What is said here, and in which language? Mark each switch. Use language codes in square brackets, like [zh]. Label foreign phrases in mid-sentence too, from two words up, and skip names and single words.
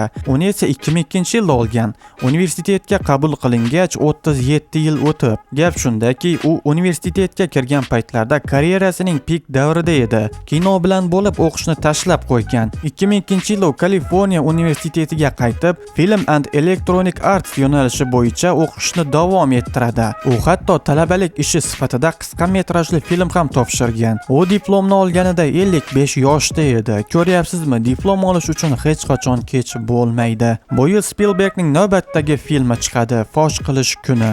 [uz] Uni esa 2002-yilda olgan. Universitetga qabul qilingach 37 yil o'tib. Gap shundaki, u universitetga kirgan paytlarda karyerasining pik davrida edi. Kino bilan bo'lib o'qishni tashlab qo'ygan. 2002-yilda u Kaliforniya universitetiga qaytib, [en] film and electronic arts [uz] yo'nalishi bo'yicha o'qishni davom ettiradi. U hatto talabalik ishi sifatida qisqa metrajli film ham topshirgan. U diplomni olganida 55 yoshda edi. Ko'ryapsizmi, diplom olish uchun hech qachon kech bo'lmaydi. Bu yil Spielbergning navbatdagi filmi chiqadi, Fosh qilish kuni.